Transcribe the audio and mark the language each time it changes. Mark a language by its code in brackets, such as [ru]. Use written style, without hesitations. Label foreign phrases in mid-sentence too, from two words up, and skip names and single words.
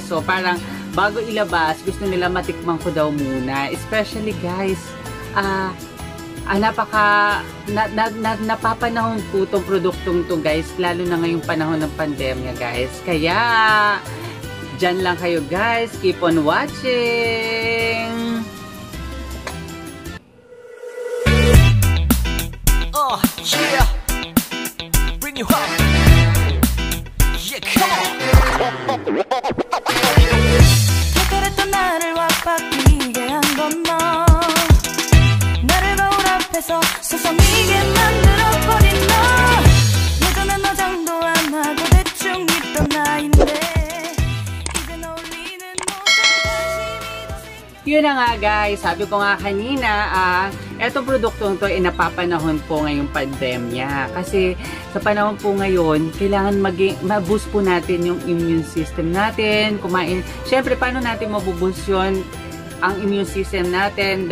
[tl] So, parang bago ilabas, gusto nila matikman ko daw muna. [en] Especially guys, [tl] napapanahon po itong produktong to guys, lalo na ngayong panahon ng pandemya guys. Kaya, dyan lang kayo guys. [en] Keep on watching! Yeah, bring you up. Yeah, come on. [ko] 택했던 나를 와바뀌게 한 건 너. 나를 거울 앞에서 서성이게 만들어버린 너. 예전엔 너 장도 안 하고 대충 있던 나인데 이젠 어울리는 모든 관심이 더 생겨. [tl] Yun na nga guys, sabi ko nga kanina, etong produktong to ay napapanahon po ngayong pandemya. Kasi sa panahon po ngayon, kailangan ma-boost po natin yung immune system natin. Kumain. Siyempre, paano natin mabuboost yun ang immune system natin?